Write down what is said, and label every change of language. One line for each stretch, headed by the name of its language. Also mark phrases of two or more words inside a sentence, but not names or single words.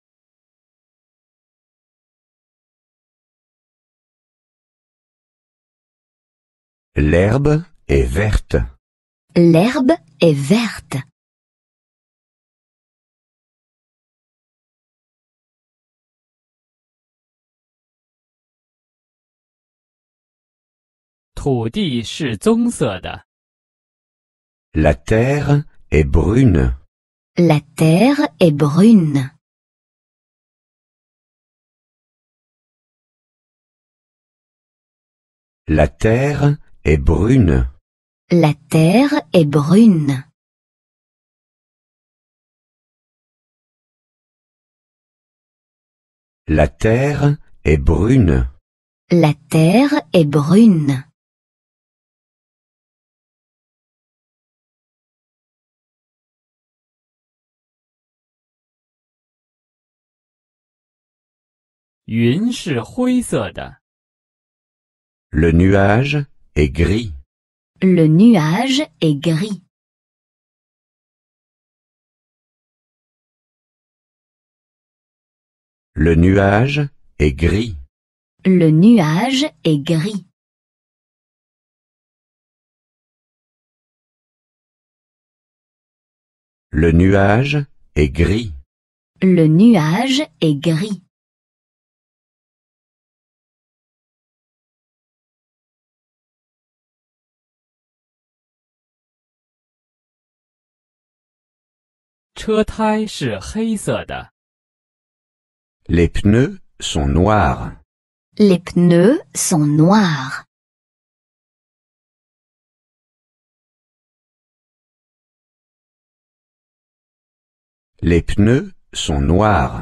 French: L'herbe est verte. L'herbe est verte.
Chinese: « 土地是棕色的，
French: La terre est brune. La terre est brune. La terre est brune. La terre est brune. La terre est brune. La terre est brune.
Chinese: 云是灰色的。
French: Le nuage est gris. Le nuage est gris. Le nuage est gris. Le nuage est gris. Le nuage est gris. Le nuage est gris.
Chinese: 车胎是黑色的。
French: Les pneus sont noirs. Les pneus sont noirs. Les pneus sont noirs.